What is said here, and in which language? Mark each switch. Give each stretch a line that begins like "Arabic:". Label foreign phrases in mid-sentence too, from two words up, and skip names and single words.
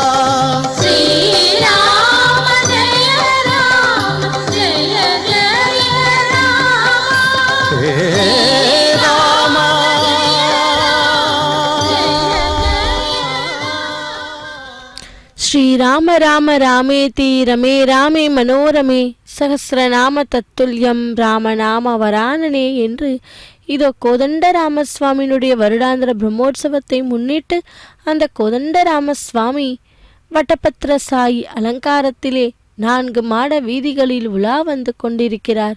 Sanskrit: శ్రీరామ జయ రామ జయ జయ రామ హే రామ శ్రీరామ రామ రామేతి రమే రామే మనோரமே சகஸ்ரநாம தத்துல்யம் ராமநாம வரானனே
Tamil: என்று இதோ கோதண்டராமசுவாமியினுடைய வருடாந்திர பிரம்மோற்சவத்தை முன்னிட்டு அந்த கோதண்டராமசுவாமி வட்டபத்திர சாயி அலங்காரத்திலே 4 மாட வீதிகளில் உலா வந்து கொண்டிருக்கிறார்.